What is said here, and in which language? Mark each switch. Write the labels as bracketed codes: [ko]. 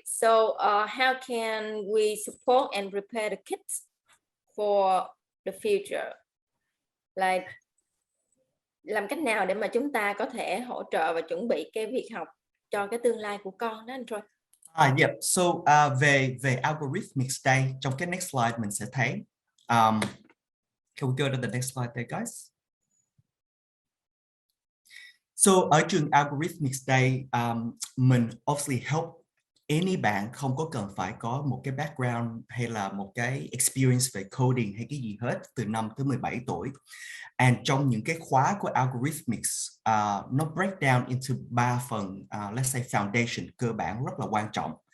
[en] So how can we support and prepare the kids for the future? [vi] Like, làm cách nào để mà chúng ta có thể hỗ trợ và chuẩn bị cái việc học cho cái tương lai của con đó anh Troy? [en] Yeah. [vi] So về Algorithmics đây, trong cái next slide mình sẽ thấy. [en] Can we go to the next slide there, guys? [vi] So ở trường Algorithmics đây, mình obviously help any bạn không có cần phải có một cái background hay là một cái experience về coding hay cái gì hết từ 5 tới 17 tuổi. And trong những cái khóa của Algorithmics, nó [en] break down into [vi] 3 phần, let's say foundation, cơ bản rất là quan trọng.